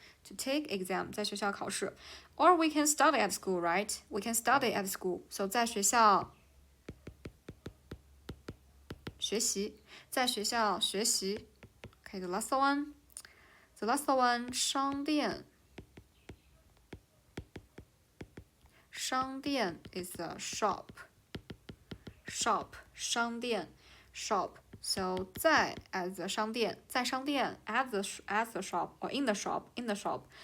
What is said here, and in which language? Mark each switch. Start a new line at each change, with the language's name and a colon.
English: to take exam，
Chinese: 在学校考试。
English: Or we can study at school, right? We can study at school.
Chinese: So 在学校学习，在学校学习。
English: Okay, the last one. The last one, 商店。商店 is a shop. Shop, 商店 shop. So 在 at the 商店，
Chinese: 在商店
English: at the shop or in the shop.